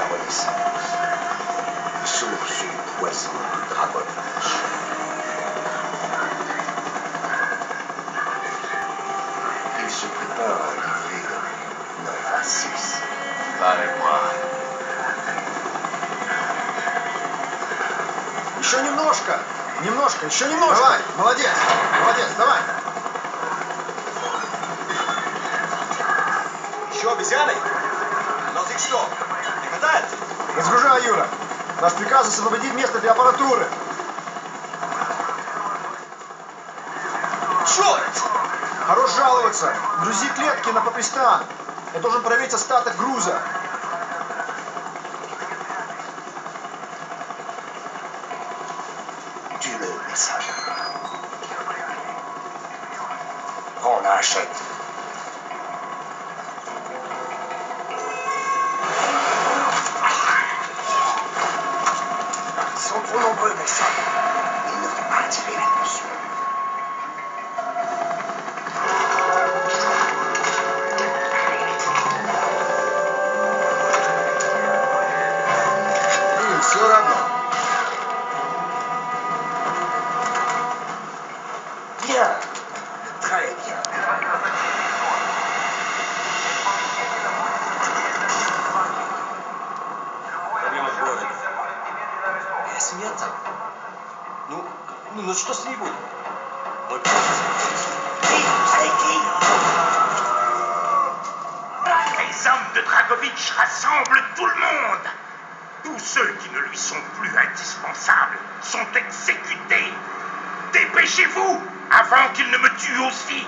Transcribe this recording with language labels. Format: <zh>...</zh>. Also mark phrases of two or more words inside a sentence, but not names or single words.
<fr>puissance, source du poison du Dragovitch. Il se prépare à livrer de 9 à 6. Parlez-moi.</fr> <ru>Еще немножко, еще немножко. Давай, молодец, давай. Еще обезьяной? Не хватает? Разгружай, Юра. Наш приказ освободить место для аппаратуры. Черт! Хорош жаловаться. Грузи клетки на Папистан. Я должен проверить остаток груза.</ru> <fr>Tue-le, Mason. Prends la hachette. Ils sont trop nombreux, Mason. Il ne faut pas attirer l'attention.</fr> <ru>Все равно.</ru> <fr>Bien. Très bien.</fr> <ru>Если нет, ну что с ней будет?</ru> <fr>Les hommes de Dragovitch rassemblent tout le monde. Tous ceux qui ne lui sont plus indispensables sont exécutés. Dépêchez-vous avant qu'il ne me tue aussi.</fr>